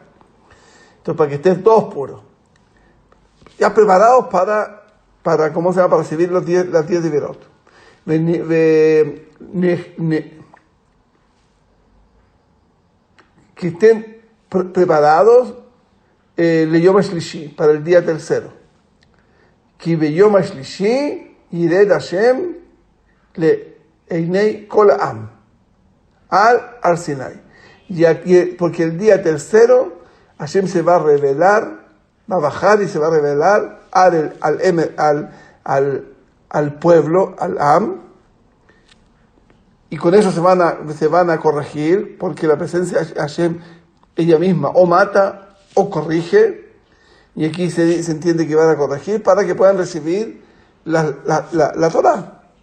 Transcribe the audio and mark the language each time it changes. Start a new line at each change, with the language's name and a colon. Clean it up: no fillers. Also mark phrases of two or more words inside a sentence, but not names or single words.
Spanish: Entonces, para que estén todos puros, ya preparados para ¿cómo se llama? Para recibir las 10 de Berot. Que estén preparados
Hebrew: ליום השלישי,
Spanish: para el día tercero.
Hebrew: כי ביום השלישי ירד השם לעיני כל העם על סיני.
Spanish: Porque el día tercero Hashem se va a revelar, va a bajar y se va a revelar al pueblo, al Am, y con eso se van a corregir, porque la presencia de Hashem ella misma o mata o corrige, y aquí se entiende que van a corregir para que puedan recibir la Torah.